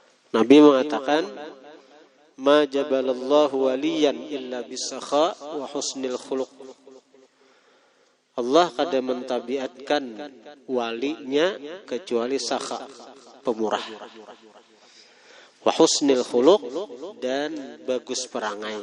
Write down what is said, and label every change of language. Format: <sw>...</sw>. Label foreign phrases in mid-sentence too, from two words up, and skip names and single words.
<id>Nabi mengatakan,</id> <ar>"ما جبل الله وليا إلا بالسخاء وحسن الخلق."</ar> <bjn>Allah kada mentabiatkan walinya kecuali sakha, pemurah.</bjn> <ar>وحسن الخلق,</ar> <id>dan bagus perangai.</id>